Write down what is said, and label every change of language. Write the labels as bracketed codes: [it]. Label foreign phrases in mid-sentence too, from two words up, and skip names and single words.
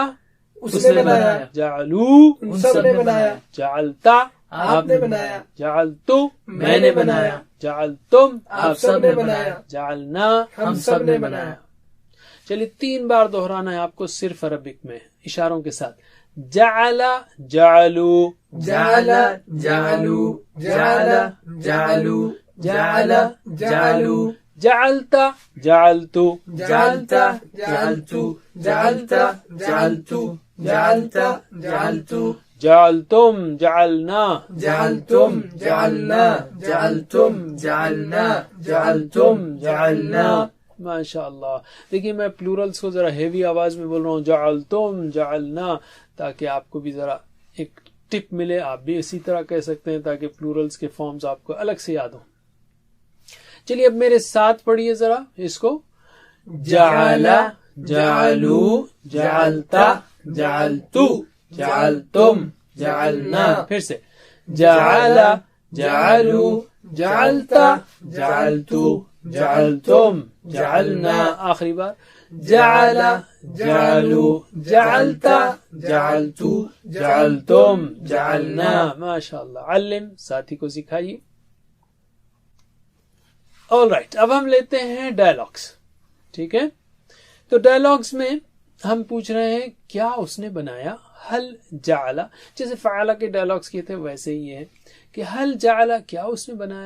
[ur] اس نے بنایا، [ar] جعلو [ur] ان سب نے بنایا، [ar] جعلتا [ur] آپ نے بنایا، [ar] جعلتو [ur] میں نے بنایا، [ar] جعلتم [ur] آپ سب نے بنایا، [ar] جعلنا [ur] ہم سب نے بنایا۔ چلیے 3 بار دہرانا ہے آپ کو صرف عربک میں اشاروں کے ساتھ۔ [ar] جعلا جعلو، جعلا جعلو، جعلا جعلو، جعلا جعلو، جعلتا جعلتو، جعلتا جعلتو، جعلتا جعلتو، جعلتا جعلتو، جعلتم جعلنا، جعلتم جعلنا، جعلتم جعلنا، جعلتم جعلنا۔ ماشاء اللہ۔ [ur] دیکھیے میں پلورلز کو ذرا ہیوی آواز میں بول رہا ہوں، [ar] جعلتم جعلنا، [ur] تاکہ آپ کو بھی ذرا ایک ٹپ ملے، آپ بھی اسی طرح کہہ سکتے ہیں تاکہ پلورلز کے فارمز آپ کو الگ سے یاد ہوں۔ چلیے اب میرے ساتھ پڑھیے ذرا اس کو۔ [ar] جعلا جعلو، جعلتا جعلتو، جعلتم جعلنا، [ur] پھر سے [ar] جعلا جعلو، جعلتا جعلتو، جعلتم جعلنا، [ur] آخری بار [ar] جعلا جعلو، جعلتا جعلتو، جعلتم جعلنا۔ ماشاء اللہ۔ [ur] علم ساتھی کو سکھائیے۔ [en] all right, [ur] اب ہم لیتے ہیں ڈائلاگس، ٹھیک ہے؟ تو ڈائلاگس میں ہم پوچھ رہے ہیں کیا اس نے بنایا؟ [ar] حل جعلا، [ur] جیسے فعلا کے ڈائلاگس کیے تھے ویسے ہی ہے کہ [ar] حل جعلا [ur] کیا اس نے بنایا؟